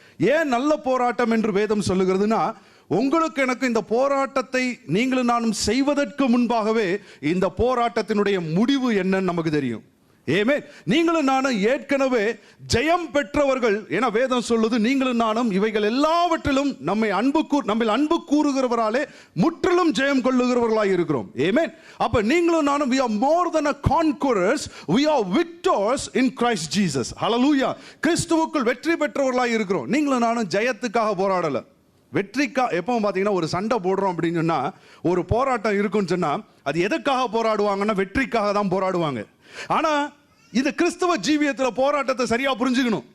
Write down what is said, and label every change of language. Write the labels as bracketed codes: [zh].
[ta] ஏன் நல்ல போராட்டம் என்று வேதம் சொல்லுகிறதுனா, உங்களுக்கு எனக்கு இந்த போராட்டத்தை நீங்களும் நானும் செய்வதற்கு முன்பாகவே இந்த போராட்டத்தினுடைய முடிவு என்னன்னு நமக்கு தெரியும். ஆமென். நீங்களும் நானும் ஏற்கனவே ஜெயம் பெற்றவர்கள். ஏன்னா வேதம் சொல்லுது, நீங்களும் நானும் இவைகள் எல்லாவற்றிலும் நம்மை அன்பு கூறுகிறவராலே முற்றிலும் ஜெயம் கொள்ளுகிறவர்களாய் இருக்கிறோம். ஆமென். அப்ப நீங்களும் நானும் [en] we are more than a conquerors, we are victors in Christ Jesus. [ta] ஹல்லேலூயா. கிறிஸ்துவுக்குள் வெற்றி பெற்றவர்களாய் இருக்கிறோம். நீங்களும் நானும் ஜெயத்துக்காக போராடல, வெற்றிக்கா. எப்பவும் பார்த்தீங்கன்னா ஒரு சண்டை போடுறோம் அப்படின்னு சொன்னா, ஒரு போராட்டம் இருக்குன்னு சொன்னா அது எதுக்காக போராடுவாங்கன்னா வெற்றிக்காக தான் போராடுவாங்க. ஆனா இந்த கிறிஸ்தவ ஜீவியத்தில் போராட்டத்தை சரியா புரிஞ்சுக்கணும்.